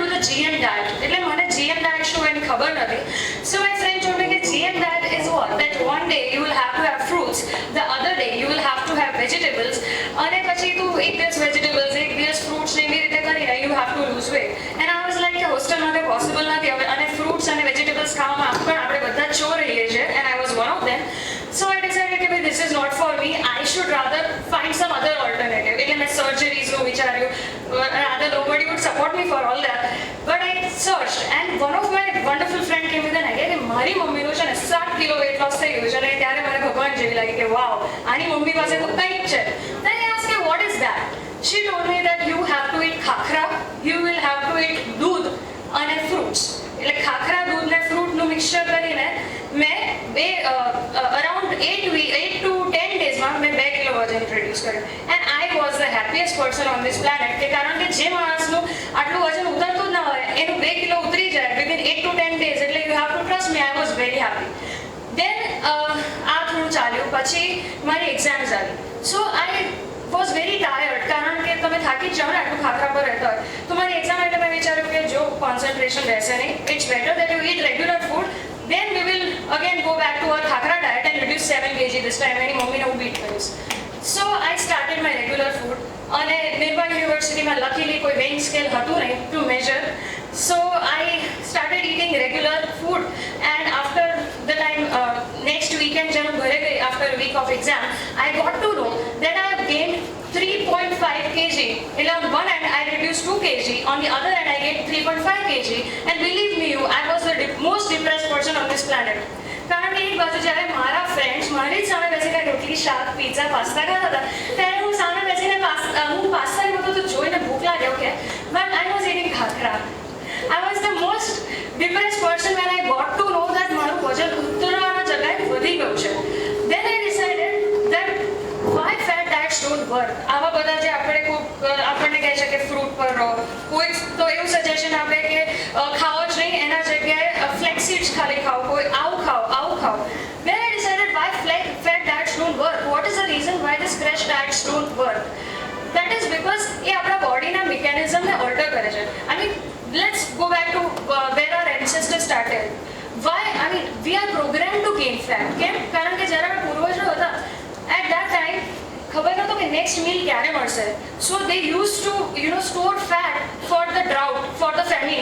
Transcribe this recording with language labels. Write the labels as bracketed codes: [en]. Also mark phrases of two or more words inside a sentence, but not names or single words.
[en] GM diet. [gu] એટલે મને GM diet શું એની ખબર નથી. [en] So my friend told me that GM diet is what? That one day you will have to have fruits, the other day you will have to have vegetables, [gu] અને પછી તું એક દિવસ vegetables, એક દિવસ fruits એવી રીતે કરીને [en] you have to lose weight. And I was like [gu] કે હોસ્ટેલમાં તે પોસિબલ નથી હવે, અને fruits અને vegetables ખાવામાં પણ આપણે બધા ચોર રહીએ છીએ, [en] and I was one of them. So I decided [gu] કે ભાઈ [en] this is not for me. I should rather find some other alternative. [gu] એટલે મેં surgeries-નું વિચાર્યું. [en] Rather nobody would support me for all that. But I searched, and one of my wonderful friend came with an idea [gu] કે મારી મમ્મીનું છે ને 7 કિલો [en] weight loss [gu] થઈ ગયું છે, અને ત્યારે મને ભગવાન જેવી લાગી કે વાવ, આની મમ્મી પાસે તો કંઈક છે. [en] Then I asked her, what is that? She told me that you have to eat ખાખરા, you will have to eat [gu] દૂધ અને [en] fruits. [gu] એટલે ખાખરા, દૂધ ને ફ્રૂટનું મિક્સચર કરીને મેં [en] around 8 to 10 daysમાં [gu] મેં 2 કિલો વજન રિડ્યુસ કર્યું. [en] And I was the happiest person on this planet, [gu] કે કારણ કે જે માણસનું આટલું વજન ઉતરતું જ ના હોય એનું 2 કિલો ઉતરી જાય [en] within 8 to 10 days. એટલે you have to trust me, I was very happy. [gu] દેન આ થોડું ચાલ્યું, પછી મારી એક્ઝામ્સ આવી. [en] So I was very tired, [gu] કારણ કે તમે થાકી જ જાઓ ને આટલું ખાખરા પર રહેતા હોય. તો મારી એક્ઝામ એટલે મેં વિચાર્યું કે જો કોન્સન્ટ્રેશન રહેશે નહીં, [en] it's better that you eat regular food, then we will again go back to our khakra diet and reduce 7 kg this time. [gu] એની મમ્મીને હું બીટ કરીશ. [en] So I started my regular food, [gu] અને નિર્મા યુનિવર્સિટીમાં લકીલી કોઈ [en] weighing scale [gu] હતું નહીં [en] to measure. So I started eating regular food, and after the time next weekend [gu] જ્યારે ઘરે ગઈ [en] after a week of exam, I got to know that I have gained 3.5 kg. એટલે on one hand I reduced 2 kg, on the other hand I gained 3.5 kg, and believe me you, I was the most depressed person on this planet. [gu] કારણ કે એક બાજુ જ્યારે મારા ફ્રેન્ડ્સ મારી જ સામે બેસીને રોટલી, શાક, પિઝા, પાસ્તા ખાતા હતા, ત્યારે હું સામે બેસીને હું પાસ્તાને બધું તો જોઈને ભૂખ લાગે, ઓકે, [en] but I was eating [gu] ખાખરા. [en] I was the most depressed person when I got to know that [gu] મારું વજન ઉતરવાના જગ્યાએ વધી ગયું છે. [en] Then I decided that why fat diets don't work. [gu] આવા બધા જે આપણને કહે છે કે ફ્રૂટ પર રહો, કોઈ તો એવું સજેશન આપે કે ખાઓ જ નહીં, એના જગ્યાએ ફ્લેક્સીડ્સ ખાલી ખાઓ, કોઈ આવું ખાઓ, આવું ખાઓ. [en] Then I decided why fat diets don't work. What is the reason why these crash diets don't work? That is because [gu] એ આપણા બોડીના મિકેનિઝમને ઓલ્ટર કરે છે. [en] I mean, let's go back to where our ancestors started. Why? I mean, we are programmed to gain fat. [gu] કેમ? કારણ કે જ્યારે આપણા પૂર્વજો હતા, [en] at that time [gu] ખબર નહોતું કે [en] next meal [gu] ક્યારે મળશે. [en] So they use to store fat for the drought, for the famine.